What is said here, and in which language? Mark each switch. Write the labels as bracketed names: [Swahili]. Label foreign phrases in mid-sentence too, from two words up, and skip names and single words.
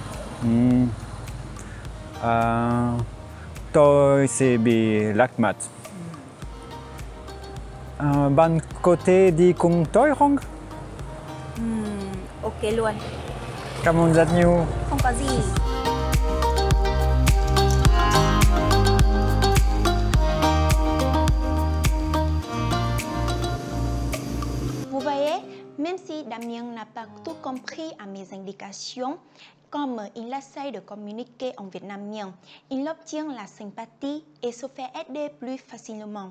[Vietnamese] Tôi sẽ bị lạc mất. Bạn có thể đi cùng tôi không? Ok luôn. Cảm ơn rất nhiều. Không có gì. [French] Vous voyez, même si Damien n'a pas tout compris à mes indications, comme il essaye de communiquer en vietnamien, il obtient la sympathie et se fait aider plus facilement.